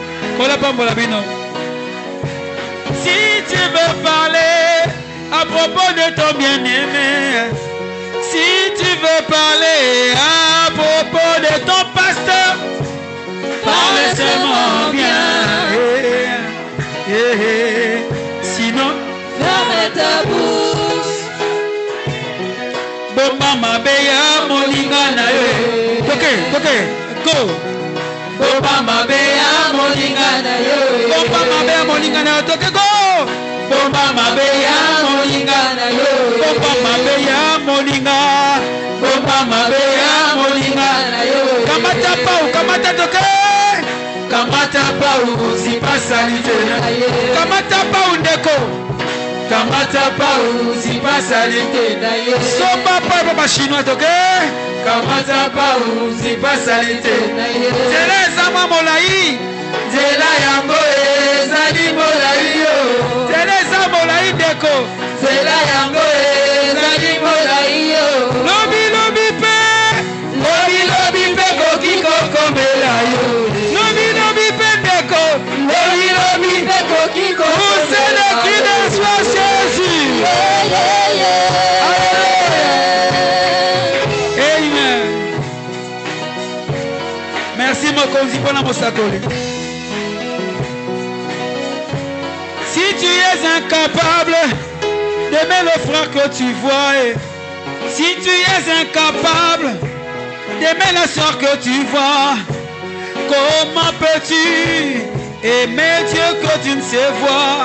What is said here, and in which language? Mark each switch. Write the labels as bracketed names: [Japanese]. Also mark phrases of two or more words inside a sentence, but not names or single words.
[French] Si tu veux parler à propos de ton bien-aimé, si tu veux parler à propos de ton pasteur, parle seulement bien. Sinon, ferme ta bouche. [Lingala] Bomba mabeya molingana yo. Go. Bomba mabeya molingana yo. Bomba mabeya molingana yo. Go. Bomba mabeya molingana yo. Bomba mabeya molinga. Bomba mabeya molingana yo. Kamata pau, kamata toke. Kamata pau, si pasalite na ye. Kamata pau ndeko. Kamata pau, si pasalite na ye. Soba papa chinois toke. Kamata pau, si pasalite na ye. Zela zama molai. Zela yango ezali molai yo. Zela zama molai ndeko. Zela yango ezali molai yo. Lobi lobi pe. Lobi lobi pe koki kokomela yo. Lobi lobi pe ndeko. Lobi lobi pe koki kokomela yo. [French] Vous c'est le cri de sois Jésus. Amen. Merci Mokonzi pour la Mosakoli. Si tu es incapable d'aimer le frère que tu vois, si tu es incapable d'aimer la soeur que tu vois, comment peux-tu aimer Dieu que tu ne sais voir?